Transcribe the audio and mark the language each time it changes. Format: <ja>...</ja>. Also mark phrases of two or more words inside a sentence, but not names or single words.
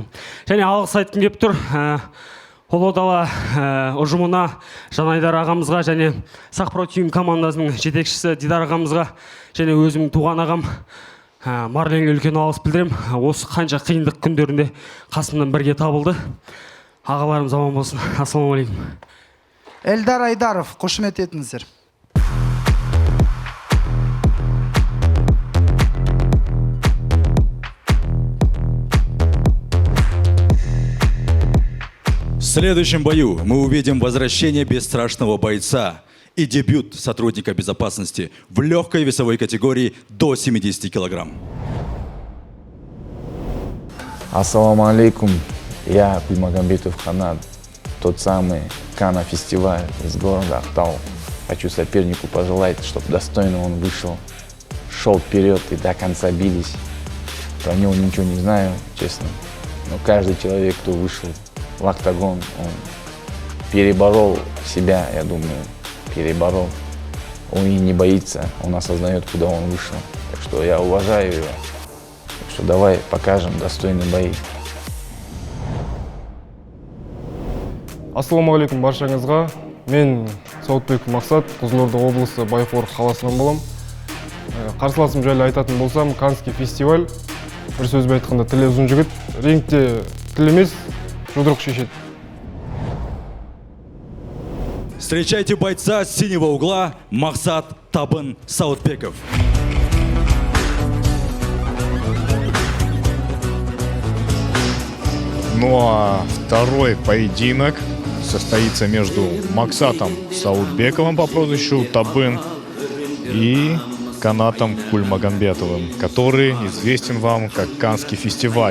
<kk>Және алғыс айтқым келіп тұр Ұлы Дала ұжымына, Жанайдар ағамызға және Сақ Про Тим командасының жетекшісі Дидар ағамызға және өзімнің туған ағам Марленге үлкен алғыс білдірем. Осы қанша қиындық күндерінде қасымнан бірге табылды. Ағаларымыз аман болсын. Ассалаумағалейкум. Эльдар Айдаров, қошемет етіңіздер.</kk> <ru>В следующем бою мы увидим возвращение бесстрашного бойца и дебют сотрудника безопасности в легкой весовой категории до 70 килограмм.</ru> <ar>السلام عليكم.</ar> <ru>Я Кульмагамбетов Ханат, тот самый Кана-фестиваль из города Актау. Хочу сопернику пожелать, чтобы достойно он вышел, шел вперед и до конца бились. Про него ничего не знаю, честно. Но каждый человек, кто вышел в октагон, он переборол себя, я думаю, переборол. Он и не боится, он осознает, куда он вышел. Так что я уважаю его. Так что давай покажем достойные бои.</ru> <kk>Ассалаумағалейкум баршаңызға. Мен Сауытбек Мақсат, Қызылорда облысы Байқор қаласынан болам. Қарсыласым жайлы айтатын болсам, Канский фестиваль. Бір сөзбен айтқанда тілі ұзын жігіт. Рингте тіл емес, жұдырық шешеді.</kk> <ru>Встречайте бойца с синего угла Мақсат Табын Сауытбеков. Ну а второй поединок состоится между Максатом Саутбековым по прозвищу Табын и Канатом Кульмагамбетовым, который известен вам как Канский фестиваль.</ru>